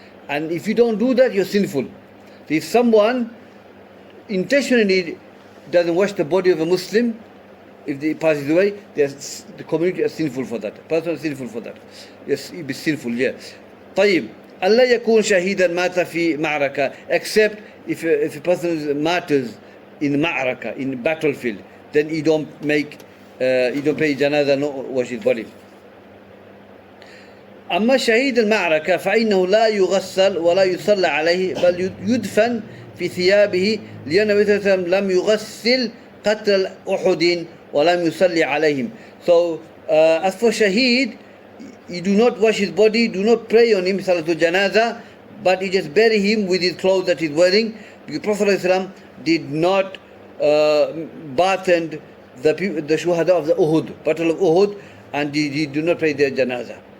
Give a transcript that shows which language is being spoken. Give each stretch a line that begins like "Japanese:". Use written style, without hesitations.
English: And if you don't do that, you're sinful. If someone intentionally doesn't wash the body of a Muslim, if they passes away, the community is sinful for that. The person is sinful for that. Yes, it be sinful, yeah.
Arabic: طيب. ألا يكون شهيدا مات في معركة,
English: except if a person martyrs in ma'raka, in battlefield, then you don't pay janazah, no wash his body.
Arabic: أما شهيد المعركة فإنه لا يغسل ولا يصلى عليه بل يدفن في ثيابه لأن النبي صلى الله عليه وسلم لم يغسل قتل أحد ولم يصلي عليهم.
English: So as for shaheed, you do not wash his body, do not pray on him salatul janazah, but you just bury him with his clothes that he's wearing, because Prophet ﷺ did not bathen the shuhada of the Uhud, battle of Uhud, and he do not pray their janazah.